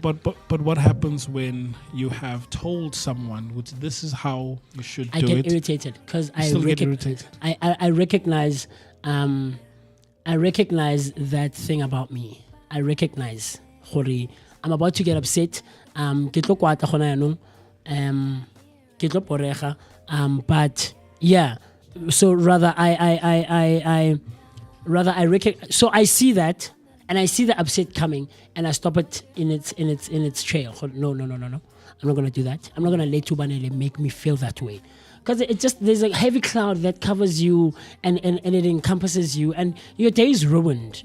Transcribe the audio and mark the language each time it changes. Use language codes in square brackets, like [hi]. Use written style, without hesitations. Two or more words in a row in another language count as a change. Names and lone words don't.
[en] But what happens when you have told someone, which this is how you should I do get it? irritated because I still get irritated. I recognize that thing about me. I recognize hore I'm about to get upset. [st] Ke tlo kwata gona yanong. Ke tlo porega. [en] But yeah, so rather I recognize. So I see that and I see the upset coming, and I stop it in its trail. No. I'm not gonna do that. I'm not gonna let Tubanele make me feel that way. Because it just, there's a heavy cloud that covers you and it encompasses you, and your day is ruined.